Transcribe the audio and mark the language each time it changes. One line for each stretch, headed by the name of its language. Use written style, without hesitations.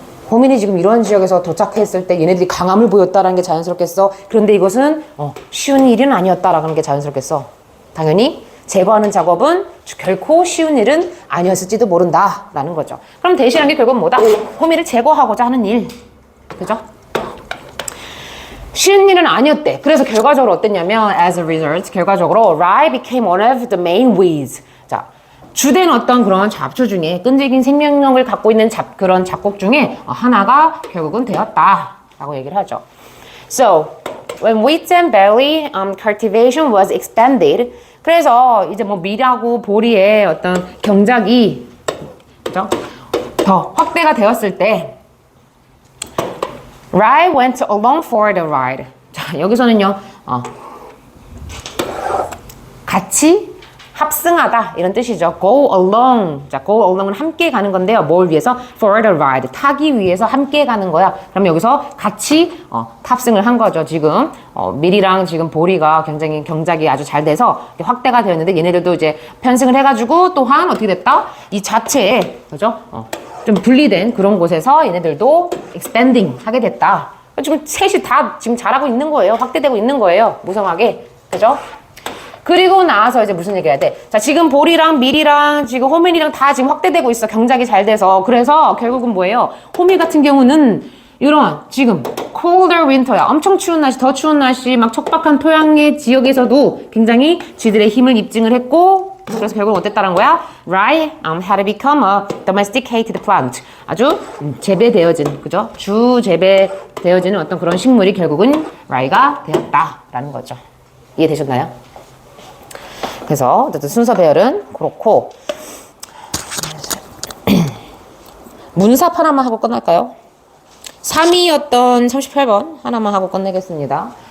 Korean: 호밀이 지금 이런 지역에서 도착했을 때 얘네들이 강함을 보였다라는 게 자연스럽겠어? 그런데 이것은 쉬운 일은 아니었다라는 게 자연스럽겠어? 당연히 제거하는 작업은 결코 쉬운 일은 아니었을지도 모른다라는 거죠. 그럼 대신한 게 결국은 뭐다? 호밀을 제거하고자 하는 일. 그죠? 쉬운 일은 아니었대. 그래서 결과적으로 어땠냐면
English: as a result
Korean: 결과적으로
English: rye became one of the main weeds.
Korean: 자, 주된 어떤 그런 잡초 중에 끈질긴 생명력을 갖고 있는 그런 잡곡 중에 하나가 결국은 되었다라고 얘기를 하죠.
English: So, when wheat and barley cultivation was expanded
Korean: 그래서 이제 뭐 밀하고 보리의 어떤 경작이 그죠? 더 확대가 되었을 때
English: rye went along for the ride.
Korean: 자, 여기서는요. 같이 합승하다 이런 뜻이죠.
English: Go along.
Korean: 자, go along은 함께 가는 건데요. 뭘 위해서?
English: For the ride.
Korean: 타기 위해서 함께 가는 거야. 그럼 여기서 같이 탑승을 한 거죠. 지금 밀이랑 지금 보리가 굉장히 경작이 아주 잘 돼서 확대가 되었는데 얘네들도 이제 편승을 해가지고 또한 어떻게 됐다? 이 자체에 그죠? 좀 분리된 그런 곳에서 얘네들도 expanding 하게 됐다. 지금 셋이 다 지금 자라고 있는 거예요. 확대되고 있는 거예요. 무성하게. 그죠? 그리고 나서 이제 무슨 얘기 해야 돼? 자, 지금 볼이랑 밀이랑 지금 호밀이랑 다 지금 확대되고 있어. 경작이 잘 돼서. 그래서 결국은 뭐예요? 호밀 같은 경우는 이런 지금 colder winter야. 엄청 추운 날씨, 더 추운 날씨, 막 척박한 토양의 지역에서도 굉장히 쥐들의 힘을 입증을 했고 그래서 결국은 어땠다는 거야?
English: Rye had to become a domesticated plant.
Korean: 아주 재배되어진, 그죠? 주 재배되어지는 어떤 그런 식물이 결국은 rye가 되었다라는 거죠. 이해되셨나요? 그래서 어쨌든 순서 배열은 그렇고 문삽 하나만 하고 끝날까요? 3위였던 38번 하나만 하고 끝내겠습니다.